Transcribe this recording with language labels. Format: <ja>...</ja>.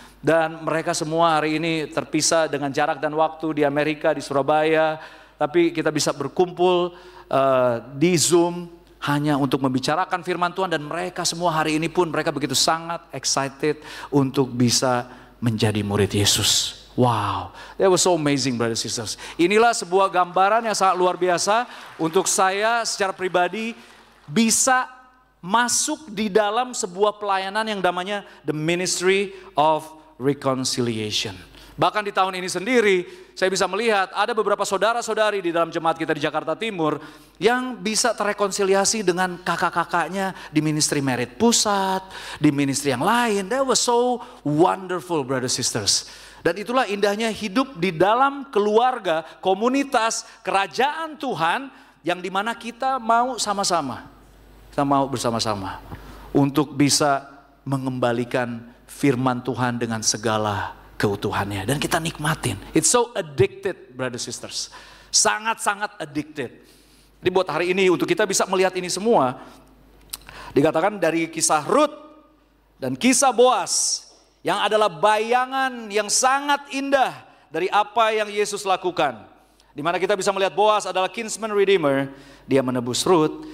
<id>Dan mereka semua hari ini terpisah dengan jarak dan waktu di Amerika, di Surabaya. Tapi kita bisa berkumpul di Zoom hanya untuk membicarakan firman Tuhan. Dan mereka semua hari ini pun mereka begitu sangat excited untuk bisa menjadi murid Yesus.</id> <en>Wow, that was so amazing brothers and sisters.</en> <id>Inilah sebuah gambaran yang sangat luar biasa untuk saya secara pribadi bisa masuk di dalam sebuah pelayanan yang namanya the Ministry of Reconciliation. Bahkan di tahun ini sendiri saya bisa melihat ada beberapa saudara-saudari di dalam jemaat kita di Jakarta Timur yang bisa terrekonsiliasi dengan kakak-kakaknya di ministry Merit Pusat, di ministry yang lain.</id> <en>That was so wonderful brothers and sisters.</en> <id>Dan itulah indahnya hidup di dalam keluarga, komunitas, kerajaan Tuhan yang dimana kita mau sama-sama. Kita mau bersama-sama untuk bisa mengembalikan firman Tuhan dengan segala keutuhannya. Dan kita nikmatin.</id> <en>It's so addicted brothers sisters.</en> <id>Sangat-sangat addicted. Jadi buat hari ini untuk kita bisa melihat ini semua. Dikatakan dari kisah Ruth dan kisah Boas. Yang adalah bayangan yang sangat indah dari apa yang Yesus lakukan. Di mana kita bisa melihat Boas adalah kinsman redeemer. Dia menebus Ruth.</id>